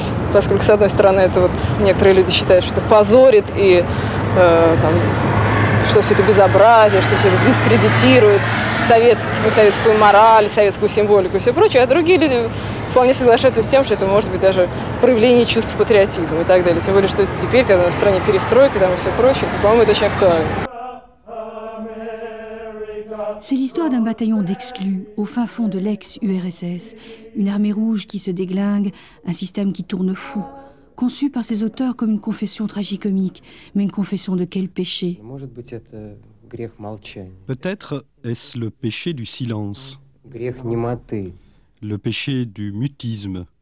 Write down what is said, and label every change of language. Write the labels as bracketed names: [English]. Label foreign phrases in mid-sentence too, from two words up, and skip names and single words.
[Russian] Поскольку, с одной стороны, это вот некоторые люди считают, что это позорит и что все это безобразие, что все это дискредитирует советскую мораль, советскую символику и все прочее, а другие люди вполне соглашаются с тем, что это может быть даже проявление чувств патриотизма и так далее. Тем более, что это теперь, когда в стране перестройка там, и все прочее, то, по-моему, это очень актуально. [French] C'est l'histoire d'un bataillon d'exclus au fin fond de l'ex-URSS, une armée rouge qui se déglingue, un système qui tourne fou. conçue par ses auteurs comme une confession tragicomique. Mais une confession de quel péché? Peut-être est-ce le péché du silence, le péché du mutisme.